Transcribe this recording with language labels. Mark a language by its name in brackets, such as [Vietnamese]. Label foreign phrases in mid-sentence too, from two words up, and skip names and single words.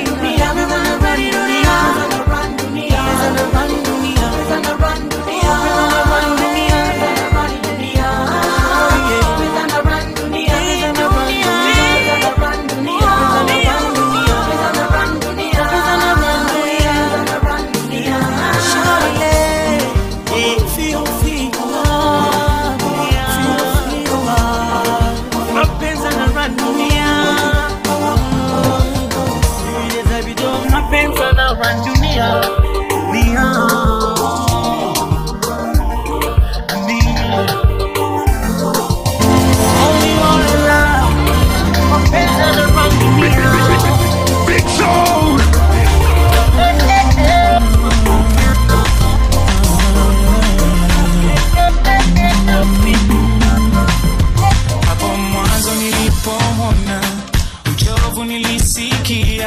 [Swahili] Dunia pesa na run dunia, pesa na run dunia, pesa na run dunia, pesa na run dunia, pesa na run dunia, pesa na run dunia. [English] Oh yeah, [Swahili] pesa na run dunia, pesa na run dunia, pesa na run dunia, pesa na run dunia, pesa na run dunia, pesa na run dunia, pesa na run dunia. [English] Shawty, feel love, feel love. [Swahili] Mapenzi na run dunia. Run dunia, dunia, dunia. [English] Only one love, [Swahili] mapenzi na run dunia. Big Soul. Hapo mwanzo nilipomwona uchovu nilisikia.